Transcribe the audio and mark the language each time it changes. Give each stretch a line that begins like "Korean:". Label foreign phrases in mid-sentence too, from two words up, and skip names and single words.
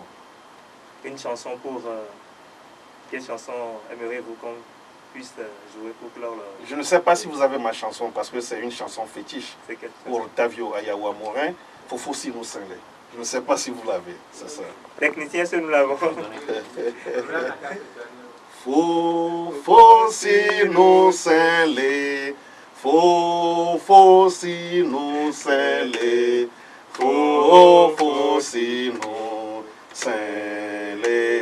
French: Une chanson pour... quelle chanson aimeriez-vous qu'on puisse jouer pour clore le... Je ne sais pas si vous avez ma chanson, parce que c'est une chanson fétiche pour Tavio Ayawa Morin, Fofo Sinou Senlé. Je ne sais pas si vous l'avez, c'est ça. Technicien, c'est nous l'avons. Fofo Sinou Senlé, Fofo Sinou Senlé, Fofo Sinou Senlé.